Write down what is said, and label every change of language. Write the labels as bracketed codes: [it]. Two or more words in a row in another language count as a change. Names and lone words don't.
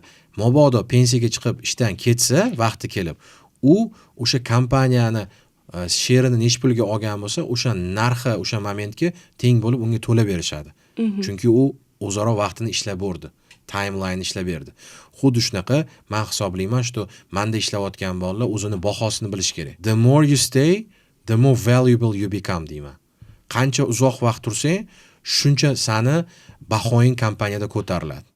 [uz] Mabodo pensiyaga chiqib ishdan ketsa, vaqti kelib, u o'sha kompaniyani sherini nech pulga olgan bo'lsa, o'sha narxi o'sha momentga teng bo'lib unga to'lab berishadi. Chunki u o'zaro vaqtini ishlab berdi. Timeline ishlab berdi. Xuddi shunaqa men hisoblayman, shu menda ishlayotgan bolalar o'zini bahosini bilish kerak. [en] The more you stay, the more valuable you become deyman. [uz] Qancha uzoq vaqt tursang, shuncha sani bahoying kompaniyada ko'tariladi.